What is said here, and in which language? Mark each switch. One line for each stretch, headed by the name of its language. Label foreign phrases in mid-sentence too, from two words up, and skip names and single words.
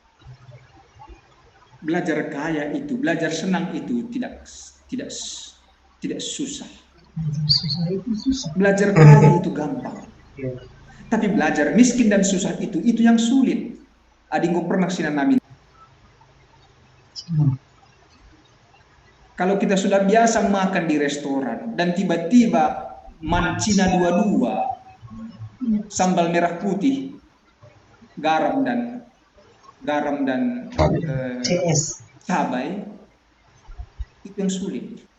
Indonesian: Belajar kaya itu, belajar senang itu tidak susah. Belajar kaya itu gampang, tapi belajar miskin dan susah itu yang sulit.
Batak Karo: Adinggo pernah sinanami.
Indonesian: Kalau kita sudah biasa makan di restoran dan tiba-tiba mancina dua-dua, sambal merah putih, garam dan cabai, itu yang sulit.